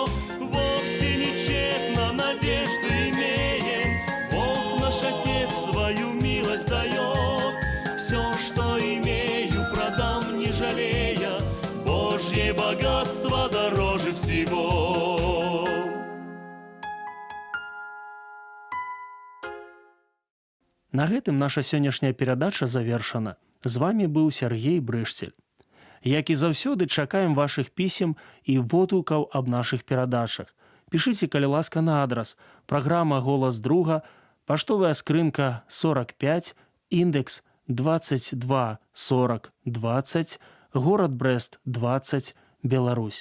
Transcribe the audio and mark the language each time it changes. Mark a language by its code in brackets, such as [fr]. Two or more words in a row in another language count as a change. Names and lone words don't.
[ru] Вовсе не тщетно надежду имеем, Бог наш Отец свою милость дает. Все, что имею, продам не жалея, Божье богатство дороже всего. [be] На гэтым наша сённяшняя перадача завершана. З вами быў Сергей Брышцель. Як і заўсёды, чакаем вашых пісем і водгукаў аб нашых перадачах. Пішыце, калі ласка, на адрас: праграма «Голас друга», паштовая скрынка 45, індекс 224020, горад Брэст 20, Беларусь.